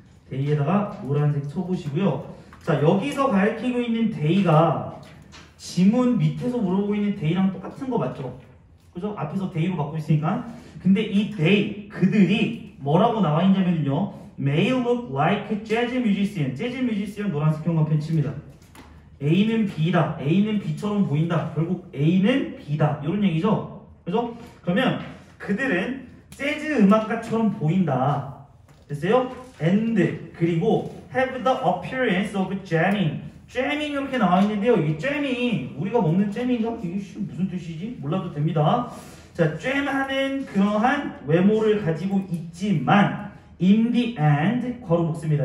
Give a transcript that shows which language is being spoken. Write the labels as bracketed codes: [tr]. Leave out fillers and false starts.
[ko] they에다가 노란색 쳐보시고요. 자, 여기서 가리키고 있는 they가 지문 밑에서 물어보고 있는 they랑 똑같은 거 맞죠? 그죠? 앞에서 they로 받고 있으니까. 근데 이 they, 그들이 뭐라고 나와 있냐면요. [en] may look like jazz musician. [ko] 재즈 뮤지시언 노란색 형광펜 칩니다. A는 B다. A는 B처럼 보인다. 결국 A는 B다. 이런 얘기죠. 그죠? 그러면 그들은 재즈 음악가처럼 보인다. 됐어요? [en] And [ko] 그리고 [en] have the appearance of jamming. [ko] jamming 이렇게 나와 있는데요. 이 jamming 우리가 먹는 잼인가? 이게 무슨 뜻이지? 몰라도 됩니다. 자, jam하는 그러한 외모를 가지고 있지만 [en] in the end [ko] 괄호 묶습니다.